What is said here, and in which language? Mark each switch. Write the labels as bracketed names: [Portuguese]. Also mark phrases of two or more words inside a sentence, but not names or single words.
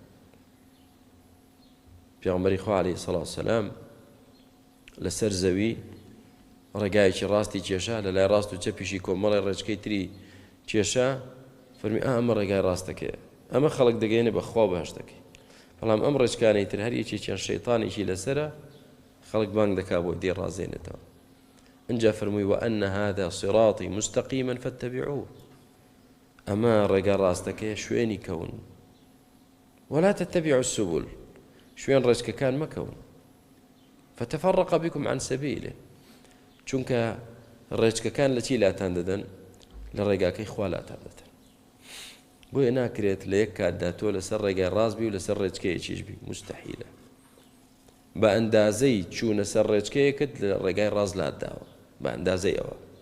[Central Kurdish] پێغەمبەری خوا عەلەیهی سەڵات وسەلام لەسەر زەوی ڕێگایەکی ڕاستی کێشا لە لای ڕاست و چەپیشی کۆمەڵی ڕێچکەی تری کێشا فەرمی ئەمە ڕێگای ڕاستەکەیە ئەمە خەڵک دەگەێنێ بەخوا بەهەشتەکەی بەڵام ئەم ڕێچکانەی تر هەر یەکێکیان شەیطانێکی لەسەرە خەڵک بانگ دەکا بۆ دێ ڕازێنێتەوە. ئەنجا فەرمووی [Arabic] وأن هذا صراطي مستقيما فاتبعوه [Central Kurdish] ئەمە ڕێگا ڕاستەکەیە شوێنی کەون [Arabic] ولا تتبعوا السبل [Central Kurdish] شوێن ڕێچکەکان مەکەون [Arabic] فتفرق بكم عن سبيله [Central Kurdish] چونکە ڕێچکەکان لە چی لاتان دەدەن لە ڕێگاکەی خوا لاتان دەدەن بۆیە ناکرێت لە یەک کاتدا تۆ لەسەر ڕێگای ڕاست بی و لەسەر ڕێچکەیەکیش بی مستحیلە بە ئەندازەی چوونە سەر ڕێچکەیەکت لە ڕێگای ڕاست لاتداوە بە ئەندازەی ئەوە.